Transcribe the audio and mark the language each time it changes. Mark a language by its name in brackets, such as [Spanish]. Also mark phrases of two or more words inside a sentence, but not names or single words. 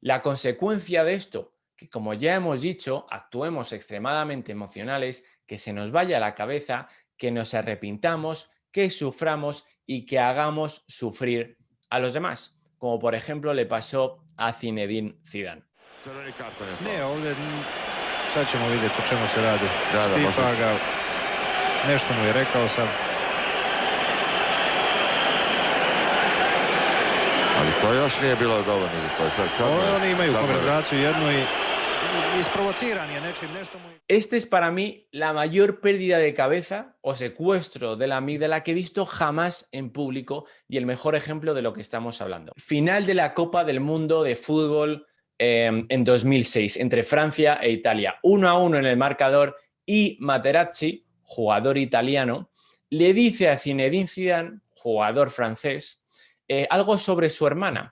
[Spanish] La consecuencia de esto, que como ya hemos dicho, actuemos extremadamente emocionales, que se nos vaya la cabeza, que nos arrepintamos, que suframos y que hagamos sufrir a los demás, como por ejemplo le pasó a Zinedine Zidane. [Croatian] Ne, ovdje sad ćemo vidjeti o čemu se radi. Štipa ga, nešto mu je rekao sad. Ali to još nije bilo dovoljno za to. Oni imaju konverzaciju jednu i isprovociran je nečim, nešto mu... [Spanish] Este es para mí la mayor pérdida de cabeza o secuestro de la amígdala que he visto jamás en público y el mejor ejemplo de lo que estamos hablando. Final de la Copa del Mundo de fútbol en 2006 entre Francia e Italia. 1-1 en el marcador y Materazzi, jugador italiano, le dice a Zinedine Zidane, jugador francés, algo sobre su hermana.